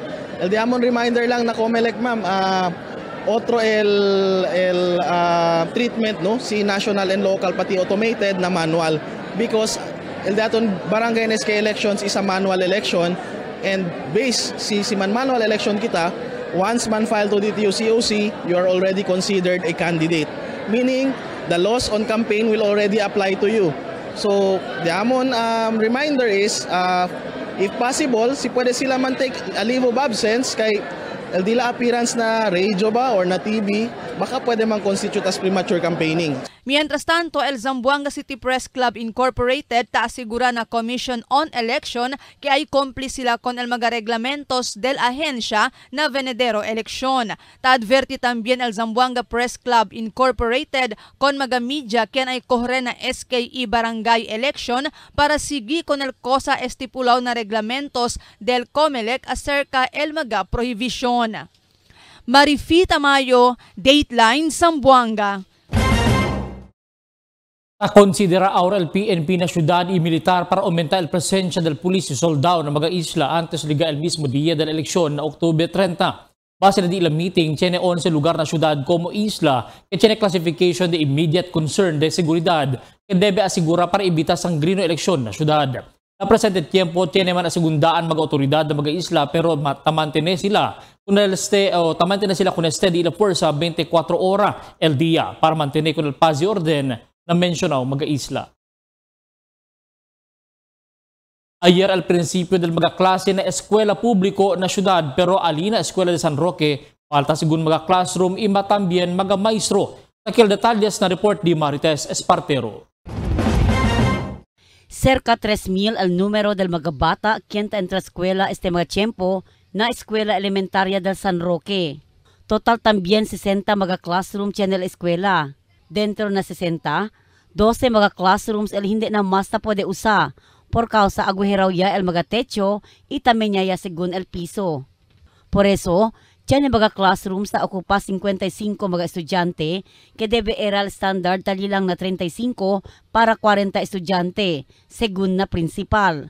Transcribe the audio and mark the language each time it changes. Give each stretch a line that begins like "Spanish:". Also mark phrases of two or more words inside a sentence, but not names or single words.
Chavacano: El di amon reminder lang na Comelec ma'am, otro treatment no si national and local pati automated
English: na manual because
Chavacano: el daton barangay NSK
English: elections is a manual election and
Chavacano: base si
English: manual election
Chavacano: kita once man file to DTU COC
English: you are already considered a candidate, meaning the laws on campaign will already apply to you. So the amon reminder is if possible
Chavacano: si pwede sila man
English: take a leave of absence
Chavacano: kay el dila
English: appearance na radio ba or na TV,
Chavacano: baka pwede mang
English: constitute as premature campaigning.
Chavacano: Mientras tanto, el Zamboanga City Press Club Incorporated taasigura na Commission on Election que ay complice sila con el mga reglamentos del ahensya na venedero eleksyon. Ta-adverti también el Zamboanga Press Club Incorporated con mga media ken ay kohre na SKE Barangay Election para sigi con el cosa estipulaw na reglamentos del Comelec acerca el mga prohibition. Marifi Tamayo, Dateline, Zamboanga. Considera ahora el PNP na ciudad y militar para aumentar el presencia del pulis y soldado na mga isla antes liga el mismo día de la elección na Octubre 30. Base na di ilang meeting, tiene 11 lugar na ciudad como isla que tiene classification de
English: immediate concern
Chavacano: de seguridad que debe asigura para evitar sangrino eleksyon na ciudad. Na presente tiempo, tiene man asigundaan mga otoridad ng mga isla pero tamantene sila con este di la fuerza 24 oras el día para mantener con el paz y orden na mencionaw mga isla. Ayer al principio del mga klase na eskwela publiko na syudad pero alina eskwela de San Roque falta sigun mga classroom ima tambien mga maestro. Takil detalles na report di Marites Espartero. Cerca 3,000 el número del mga bata que entra en la escuela este mga tiempo na escuela elementaria del San Roque. Total también 60 mga classroom en la escuela. Dentro na 60, 12 mga classrooms el hindi na mas na pwede usa por causa aguheraw ya el mga techo y también ya según el piso. Por eso, tiyan yung mga classrooms na okupa 55 mga estudyante que debe era el standard tali lang na 35 para 40 estudyante, según na principal.